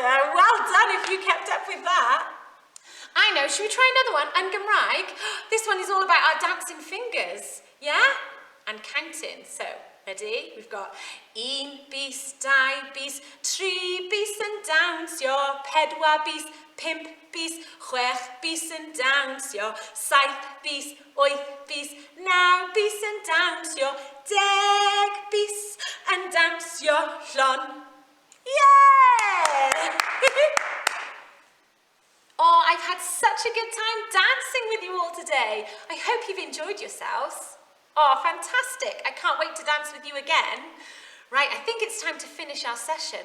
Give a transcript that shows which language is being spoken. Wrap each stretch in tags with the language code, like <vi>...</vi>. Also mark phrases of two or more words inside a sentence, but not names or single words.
<en>Well done if you kept up with that. I know, should we try another one?</en> <cy>Yn Gymraeg,</cy> <en>this one is all about our dancing fingers, yeah? And counting, so, ready?</en> <cy>We've got un bis, dau bis, tri bis yn dawnsio, pedwar bis, pump bis, chwech bis yn dawnsio, saith bis, wyth bis, naw bis yn dawnsio, deg bis yn dawnsio, llon.</cy> <en>Yeah! Oh, I've had such a good time dancing with you all today. I hope you've enjoyed yourselves. Oh, fantastic. I can't wait to dance with you again. Right, I think it's time to finish our session.</en>